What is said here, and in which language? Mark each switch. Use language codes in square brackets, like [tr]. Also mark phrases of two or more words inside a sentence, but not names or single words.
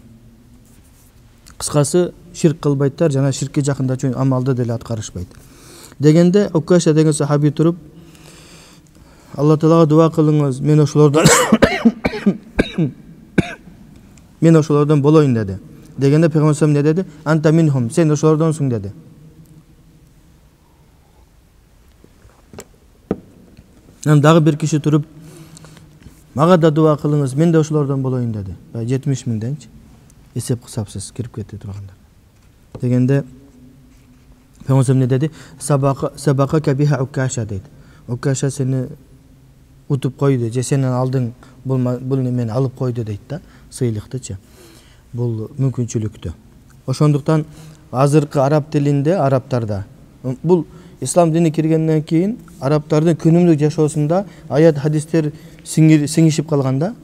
[ky] Кыскасы, ширк кылбайттар жана ширкке жакындачу амалды деле аткарышпайт. Дегенде Укаша деген сахаби туруп, Алла Таалага дуа кылыңыз, мен ошолордон болоюн деди. Дегенде Пайгамбар [ar] صلى الله عليه وسلم [ky] не деди? [ar] أنت منهم, [ky] сен ошолордонсуң деди. Дагы бир киши туруп, мага да дуа кылыңыз, мен да ошолордон болоюн деди. 70 миңденчи эсеп кысапсыз кирип кетти тургандар. Дегенде Пайгамбар [ar] صلى الله عليه وسلم [ky] не деди? [ar] سبقك بها [ky] Укаша дейт. Укаша сени утуп койду, же сенен алдың бул немени алып койду дейт да, сыйлыктычы. Бул мүмкүнчүлүктү. Ошондуктан азыркы араб тилинде, арабтарда бул ислам дини киргенден кийин арабтардын күнүмдүк жашоосунда аят хадистер сиңишип калган да.